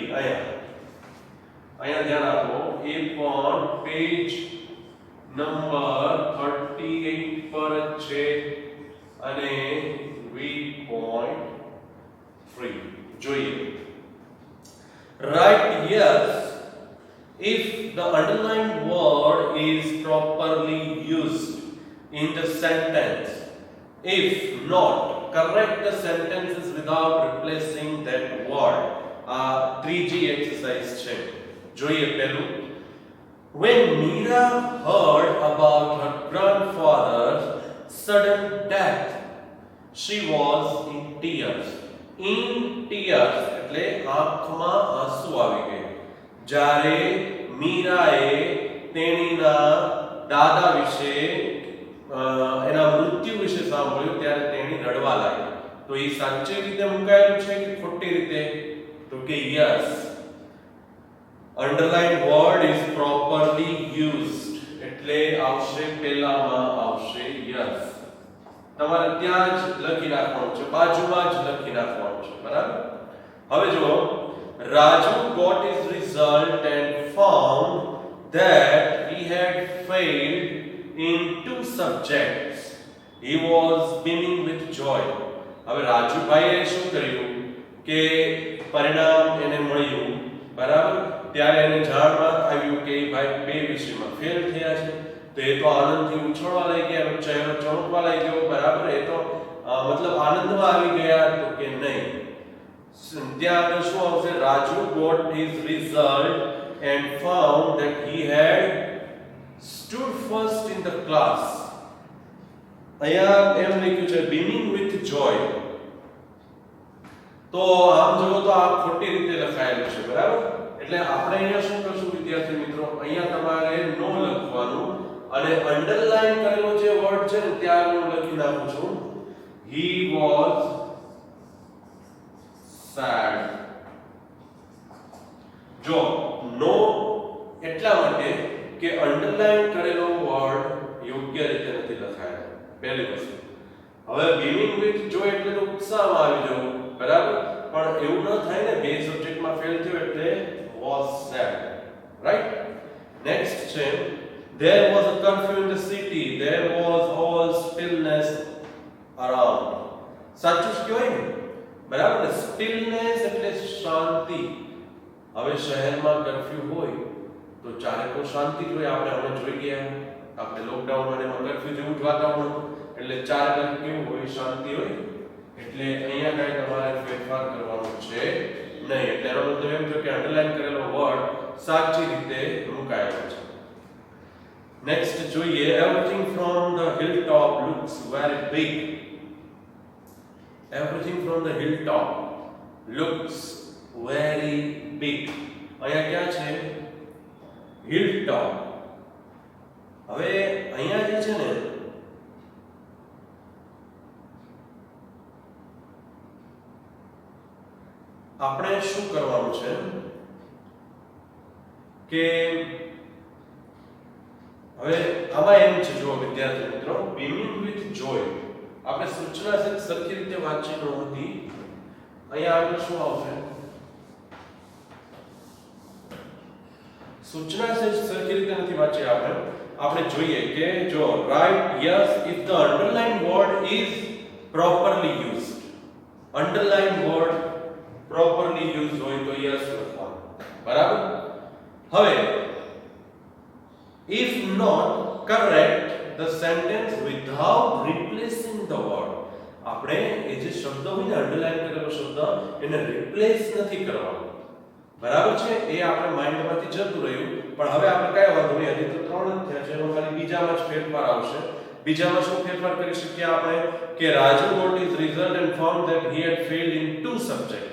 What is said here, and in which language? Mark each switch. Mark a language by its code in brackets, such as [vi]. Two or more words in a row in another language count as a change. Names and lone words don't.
[gu] અહીંયા ધ્યાન આપો. એ પણ પેજ નંબર 38 પર છે અને v.3 જોઈએ. [en] Write yes if the underlined word is properly used in the sentence. If not, correct the sentences without replacing that word. [gu] આ 3G exercise છે. જોઈએ પહેલું. [en] When Meera heard about her grandfather's sudden death, she was in tears. In tears [gu] એટલે આંખમાં આંસુ આવી ગયા. જ્યારે મીરાએ તેણીના દાદા વિશે એના મૃત્યુ વિશે સાંભળ્યું ત્યારે તેણી રડવા લાગી. તો એ સાચી રીતે મુકાયેલું છે કે ખોટી રીતે? તો કે yes. [en] Underlined word is properly used. [gu] એટલે આવશે પહેલામાં આવશે yes. તમારે ત્યાં જ લખી નાખવાનું છે, બાજુમાં જ લખી નાખવાનું છે, બરાબર? હવે જો [en] Raju got his result and found that he had failed in 2 subjects. He was beaming with joy. [gu] હવે રાજુભાઈએ શું કર્યું કે પરિણામ એને મળ્યું, બરાબર? ત્યારે એને જાણમાં આવ્યું કે ભાઈ 2 વિષયમાં ફેલ થયા છે. તો એ તો આનંદથી ઉછળવા લાગી ગયા, એનો ચહેરો ચમકવા લાગ્યો, બરાબર? એ તો મતલબ આનંદમાં આવી ગયા. તો કે નહીં, ત્યાં આગળ શું આવશે? [en] રાજુ got his result and found that he had stood first in the class. [gu] અહીંયા એમ લખ્યું છે [en] beaming with joy. [gu] તો આમ જો તો આ ખોટી રીતે લખાયેલું છે, બરાબર? એટલે આપણે અહીંયા શું કરશું વિદ્યાર્થી મિત્રો? અહીંયા તમારે નો લખવાનું અને અંડરલાઈન કરેલો જે વર્ડ છે ને ત્યાં હું લખી નાખું છું [en] he was sad. [gu] જો નો એટલા માટે કે અંડરલાઈન કરેલો વર્ડ યોગ્ય રીતે નથી લખાયેલો, પહેલી વસ્તુ. હવે [en] beaming with joy [gu] એટલે તો ઉત્સાહમાં આવી જવું, બરાબર? પણ એવું ન થાય ને, 2 સબ્જેક્ટમાં ફેલ થયો એટલે [en] was sad, right? Next છે there was a curfew in the city, there was all stillness around. [gu] સાચું જ કહેવાય ને, બરાબર ને? સ્ટિલનેસ એટલે શાંતિ. હવે શહેરમાં કર્ફ્યુ હોય તો ચારેકો શાંતિ જોઈએ. આપણે હવે જોઈ ગયા, આપણે લોકડાઉન અને કર્ફ્યુ જેવું જ વાતાવરણ હતું, એટલે ચારે બાજુ કેવું હોય? શાંતિ હોય. એટલે અહીંયા કાંઈ તમારે ફેરફાર કરવાનો છે નહીં. એટલે એનો મતલબ એમ થયો કે અંડરલાઈન કરેલો વર્ડ સાચી રીતે મુકાયેલો છે. નેક્સ્ટ જોઈએ [en] everything from the hilltop looks very big. Everything from the hilltop looks very big. [gu] અહીંયા ક્યાં છે? hilltop. હવે અહીંયા જે છે ને આપણે શું કરવાનું છે કે હવે આમાં એમ છે, જો વિદ્યાર્થી મિત્રો, [en] beaming with joy [gu] આપણે સૂચના છે સરખી રીતે વાંચી ન હતી. અહીંયા આગળ શું આવશે? સૂચના છે સરખી રીતે નથી વાંચી આપણે જોઈએ કે જો [en] write yes if the underlined word is properly used. underlined word properly used [gu] હોય તો yes લખવાનું, બરાબર? [en] હવે if not, correct the sentence without replacing the word. [gu] આપણે એ જે શબ્દ હોય ને અંડરલાઈન કરેલો શબ્દ એને રિપ્લેસ નથી કરવાનો, બરાબર છે? એ આપણે માઇન્ડમાંથી જતું રહ્યું. પણ હવે આપણે કઈ વાંધો નહીં, હજી તો 3 જ થયા છે, એમાં ખાલી બીજામાં જ ફેરફાર આવશે. બીજામાં શું ફેરફાર કરી શકીએ આપણે કે [en] રાજુ got his result and found that he had failed in 2 subjects.